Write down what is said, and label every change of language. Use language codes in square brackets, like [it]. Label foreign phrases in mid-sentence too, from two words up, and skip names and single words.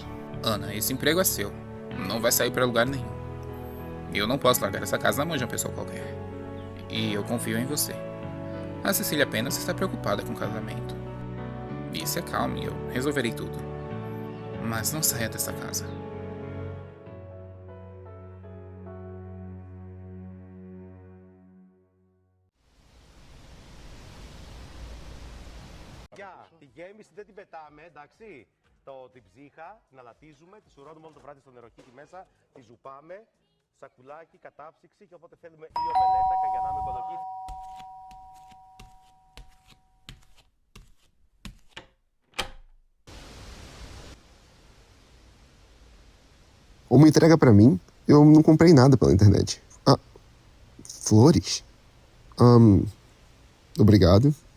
[pt] Ana, esse emprego é seu. Não vai sair pra lugar nenhum. Eu não posso largar essa casa na mão de uma pessoa qualquer. E eu confio em você. A Cecília apenas está preocupada com o casamento. E se acalme, eu resolverei tudo. Mas não saia dessa casa. [el] Τη γέμιση δεν την πετάμε, εντάξει. Την ψύχα, την αλατίζουμε, τη σουρώνουμε όλο το βράδυ στο νεροχύτη μέσα, τη ζουπάμε, σακουλάκι, κατάψυξη και όποτε θέλουμε ή ομελέτα, καγιανά με κολοκύθι. [pt] Uma entrega pra mim, eu não comprei nada pela internet. Flores? Obrigado.